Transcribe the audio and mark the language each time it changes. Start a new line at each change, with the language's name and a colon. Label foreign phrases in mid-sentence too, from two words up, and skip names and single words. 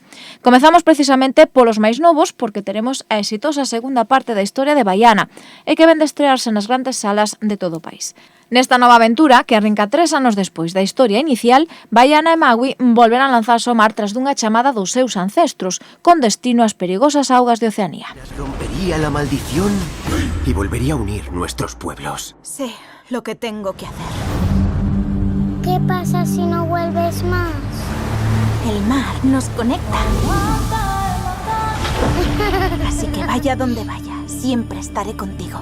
Galician: Comezamos precisamente polos máis novos porque teremos a exitosa segunda parte da historia de Baiana e que ven de estrearse nas grandes salas de todo o país. Nesta nova aventura, que arrinca 3 anos despois da historia inicial, Baiana e Magui volverán lanzarse ao mar tras dunha chamada dos seus ancestros, con destino ás perigosas augas de Oceanía.
Spanish: Rompería la maldición y volvería a unir nuestros pueblos. Sé lo que tengo que hacer. ¿Qué pasa si no vuelves más? El mar nos conecta. Así que vaya donde vaya, siempre estaré contigo.